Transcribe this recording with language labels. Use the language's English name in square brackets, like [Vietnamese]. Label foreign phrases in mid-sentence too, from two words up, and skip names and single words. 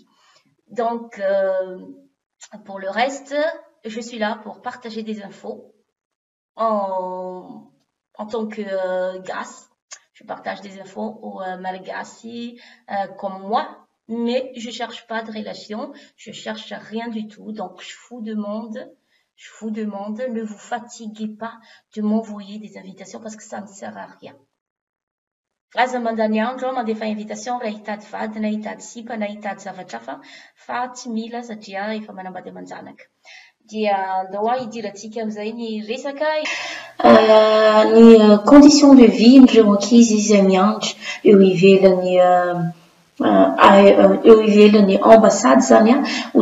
[French] Donc, pour le reste, je suis là pour partager des infos en tant que gasse. Je partage des infos aux Malagasy comme moi, mais je cherche pas de relation, je cherche rien du tout. Donc, je vous demande, ne vous fatiguez pas de m'envoyer des invitations parce que ça ne sert à rien. [Malagasy] Aza mandany andro mandefa invitation raha hitady vady na hitady sipa na hitady zavatra hafa fa tsy mila satria efa manambady amanjanaka. Dia andao hidirantsika amin'izay ny resaka ny [French] condition de vie [Malagasy] ndreo ankizy izay miandry eo ivelan'ny ambassade zany ho